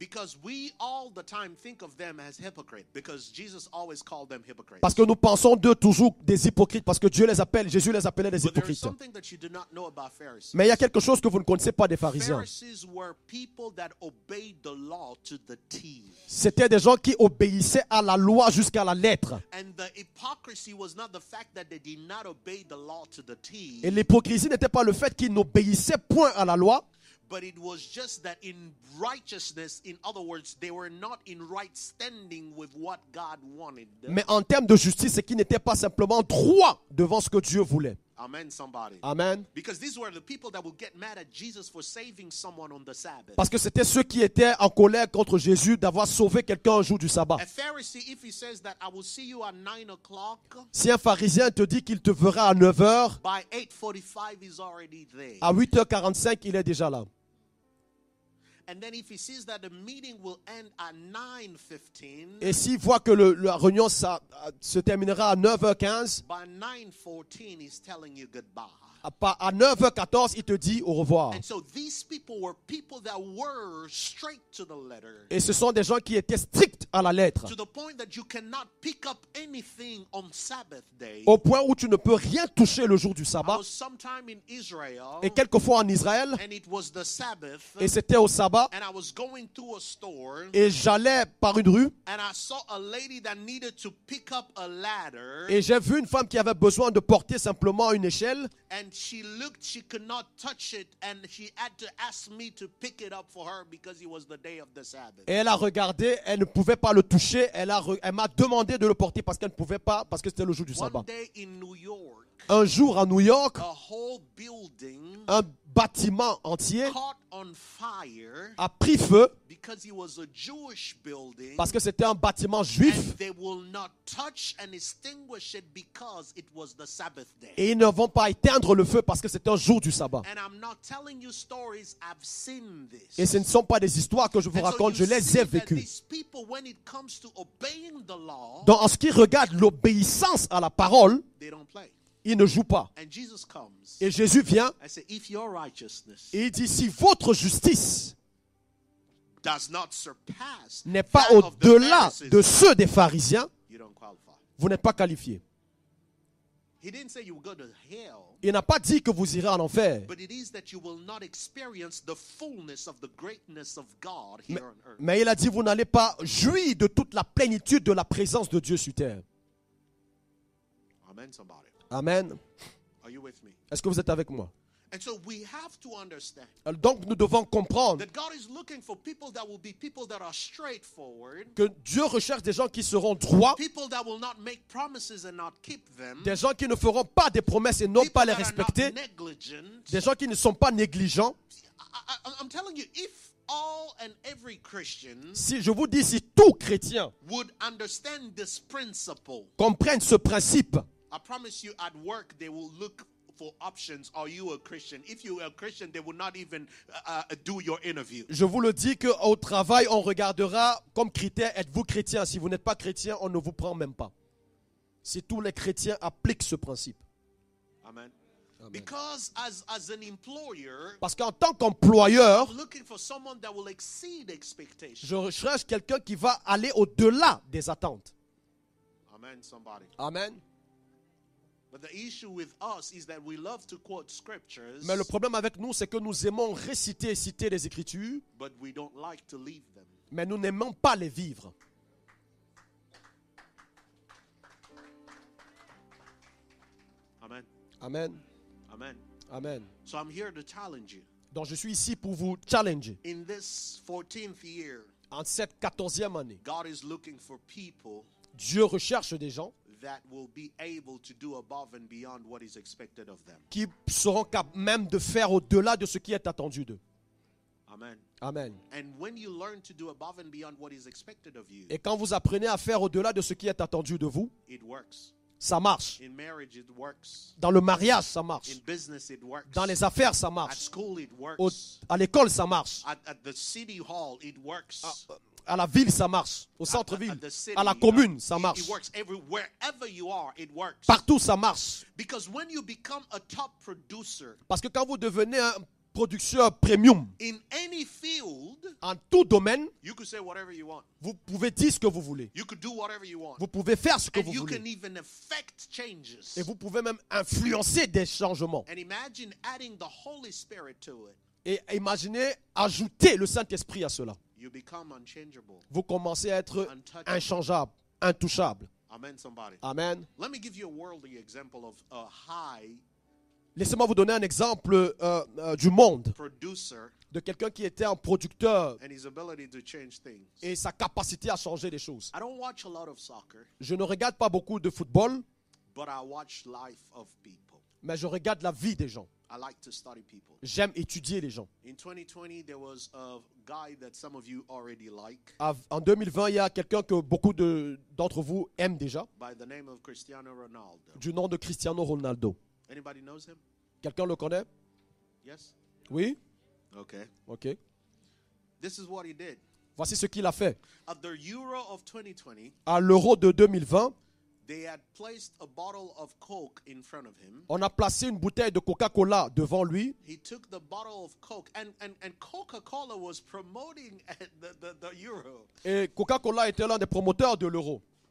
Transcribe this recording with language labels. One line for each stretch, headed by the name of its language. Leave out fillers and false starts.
English: Because we all the time think of them as hypocrite. Because Jesus always called them hypocrites.
French: Parce que nous pensons d'eux toujours des hypocrites, parce que Jésus les appelait des
English: But there is
French: hypocrites.
English: something that you do not know about Pharisees.
French: Mais il y a quelque chose que vous ne connaissez pas des pharisiens.
English: Pharisees were people that obeyed the law to the T.
French: C'était des gens qui obéissaient à la loi jusqu'à la lettre.
English: And the hypocrisy was not the fact that they did not obey the law to the T.
French: Et l'hypocrisie n'était pas le fait qu'ils n'obéissaient point à la loi,
English: But it was just that in righteousness, in other words, they were not in right standing with what God wanted.
French: mais en termes de justice, c'est qu'ils n'étaient pas simplement droits devant ce que Dieu voulait.
English: Amen, somebody.
French: Amen.
English: Because these were the people that would get mad at Jesus for saving someone on the Sabbath.
French: Parce que c'était ceux qui étaient en colère contre Jésus d'avoir sauvé quelqu'un un jour du sabbat.
English: A Pharisee, if he says that I will see you at 9 o'clock,
French: Si un pharisien te dit qu'il te verra à 9h,
English: by 8:45 he's already there.
French: à 8h45, il est déjà là.
English: And then if he sees that the meeting will end at 9:15,
French: Et s'il voit que la réunion se terminera à 9h15,
English: by 9:14 he's telling you goodbye.
French: à 9h14, il te dit au revoir.
English: And so these people were people that were straight to the letter.
French: Et ce sont des gens qui étaient stricts à la lettre.
English: To the point that you cannot pick up anything on Sabbath day.
French: Au point où tu ne peux rien toucher le jour du
English: I
French: sabbat.
English: was sometime in Israel,
French: Et quelquefois en Israël,
English: and it was the Sabbath,
French: et c'était au sabbat,
English: and I was going to a store,
French: et j'allais par une rue,
English: and I saw a lady that needed to pick up a ladder,
French: et j'ai vu une femme qui avait besoin de porter simplement une échelle.
English: and she looked, she could not touch it, and she had to ask me to pick it up for her because it was the day of the Sabbath.
French: Et elle a regardé, elle ne pouvait pas le toucher, elle m'a demandé de le porter parce qu'elle ne pouvait pas, parce que c'était le jour du sabbat.
English: One day in New York,
French: Un jour à New York,
English: a whole building
French: un bâtiment entier
English: caught on fire
French: a pris feu
English: because it was a Jewish building,
French: parce que c'était un bâtiment juif
English: and they will not touch and extinguish it because it was the Sabbath day.
French: et ils ne vont pas éteindre le feu parce que c'est un jour du sabbat.
English: And I'm not telling you stories, I've seen this.
French: Et ce ne sont pas des histoires que je vous
English: And so
French: raconte,
English: you
French: je les
English: see
French: ai vécues.
English: these people, when it comes to obeying the law,
French: Donc en ce qui regarde l'obéissance à la parole,
English: they don't play.
French: ils ne jouent pas.
English: And Jesus comes.
French: Et Jésus vient
English: I say, if your righteousness
French: et il dit, si votre justice
English: does not surpass
French: n'est pas
English: that of the
French: au-delà
English: Pharisees,
French: de ceux des pharisiens,
English: you don't qualify.
French: vous n'êtes pas qualifié.
English: He didn't say you will go to hell,
French: Il n'a pas dit que vous irez en enfer,
English: but it is that you will not experience the fullness of the greatness of God here on earth.
French: mais il a dit, vous n'allez pas jouir de toute la plénitude de la présence de Dieu sur terre.
English: Amen, somebody.
French: Amen.
English: Are you with me?
French: Est-ce que vous êtes avec moi?
English: And so we have to understand
French: Donc nous devons comprendre
English: that God is looking for people that will be people that are straightforward,
French: que Dieu recherche des gens qui seront droits,
English: people that will not make promises and not keep them,
French: des gens qui ne feront pas des promesses et non
English: people
French: pas les
English: that are
French: respecter,
English: not negligent.
French: des gens qui ne sont pas négligents.
English: I'm telling you, if all and every Christian
French: Si je vous dis, si tout chrétien
English: would understand this principle,
French: comprenne ce principe,
English: I promise you at work they will look for options. Are you a Christian? If you are a Christian, they will not even do your interview.
French: je vous le dis qu'au travail, on regardera comme critère, êtes-vous chrétien? Si vous n'êtes pas chrétien, on ne vous prend même pas. Si tous les chrétiens appliquent ce principe.
English: Amen. Because as an employer,
French: Parce qu'en tant qu'employeur,
English: I'm looking for someone that will exceed expectations.
French: je recherche quelqu'un qui va aller au-delà des attentes.
English: Amen, somebody.
French: Amen.
English: But the issue with us is that we love to quote scriptures,
French: Mais le problème avec nous, c'est que nous aimons réciter et citer les Écritures,
English: but we don't like to leave them.
French: mais nous n'aimons pas les vivre.
English: Amen.
French: Amen.
English: Amen.
French: Amen.
English: So I'm here to challenge you.
French: Donc je suis ici pour vous challenger.
English: In this 14th year,
French: En cette 14e année,
English: God is looking for people
French: Dieu recherche des gens
English: that will be able to do above and beyond what is expected of them.
French: qui seront capables même de faire au-delà de ce qui est attendu d'eux.
English: Amen.
French: Amen.
English: And when you learn to do above and beyond what is expected of you,
French: Et quand vous apprenez à faire au-delà de ce qui est attendu de vous,
English: it works.
French: ça marche.
English: In marriage, it works.
French: Dans le mariage, ça marche.
English: In business, it works.
French: Dans les affaires, ça
English: At
French: marche.
English: school, it
French: Au-
English: works.
French: à l'école, ça marche.
English: At the city hall, it works.
French: À la ville, ça marche. Au centre-ville,
English: At the city,
French: à la commune, ça
English: it
French: marche.
English: works. Wherever you are, it works.
French: Partout, ça marche.
English: Because when you become a top producer
French: Parce que quand vous devenez un producteur premium,
English: in any field,
French: en tout domaine,
English: you could say whatever you want.
French: vous pouvez dire ce que vous voulez.
English: You could do whatever you want.
French: Vous pouvez faire ce que
English: And
French: vous
English: you can
French: voulez.
English: even affect changes.
French: Et vous pouvez même influencer des changements.
English: And imagine adding the Holy Spirit to it.
French: Et imaginez ajouter le Saint-Esprit à cela.
English: You become unchangeable.
French: Vous commencez à être inchangeable, intouchable.
English: Amen, somebody.
French: Amen.
English: Let me give you a worldly example of a high
French: Laissez-moi vous donner un exemple du monde,
English: producer
French: de quelqu'un qui était un producteur
English: and his ability to change things.
French: et sa capacité à changer les choses.
English: I don't watch a lot of soccer,
French: Je ne regarde pas beaucoup de football,
English: but I watch life of people.
French: mais je regarde la vie des gens.
English: I like to study people.
French: J'aime étudier les gens.
English: In 2020, there was a guy that some of you already like
French: En 2020, il y a quelqu'un que beaucoup d'entre vous aiment déjà,
English: by the name of Cristiano Ronaldo.
French: du nom de Cristiano Ronaldo.
English: Anybody knows him?
French: Quelqu'un le connaît?
English: Yes?
French: Oui?
English: Okay.
French: Ok.
English: This is what he did.
French: Voici ce qu'il a fait.
English: At the Euro of 2020,
French: À l'Euro de 2020,
English: they had placed a bottle of Coke in front of him.
French: on a placé une bouteille de Coca-Cola devant lui.
English: He took the bottle of Coke, and Coca-Cola was promoting the Euro.
French: Et Coca-Cola était l'un des promoteurs de l'Euro.